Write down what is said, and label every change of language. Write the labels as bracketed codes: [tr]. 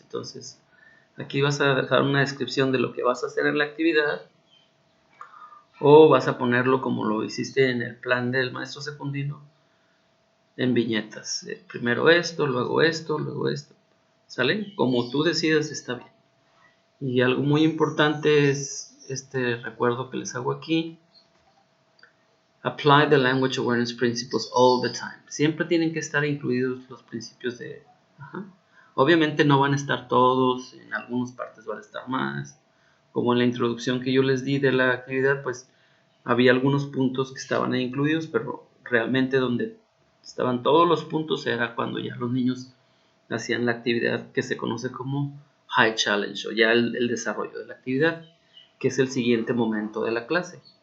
[es] Entonces, aquí vas a dejar una descripción de lo que vas a hacer en la actividad, o vas a ponerlo como lo hiciste en el plan del maestro secundino, en viñetas. Primero esto, luego esto, luego esto. ¿Sale? Como tú decidas está bien. Y algo muy importante es este recuerdo que les hago aquí. [en] Apply the language awareness principles all the time. [es] Siempre tienen que estar incluidos los principios de... Obviamente no van a estar todos, en algunas partes van a estar más. Como en la introducción que yo les di de la actividad, pues había algunos puntos que estaban ahí incluidos, pero realmente donde estaban todos los puntos era cuando ya los niños hacían la actividad que se conoce como High Challenge, o ya el desarrollo de la actividad, que es el siguiente momento de la clase.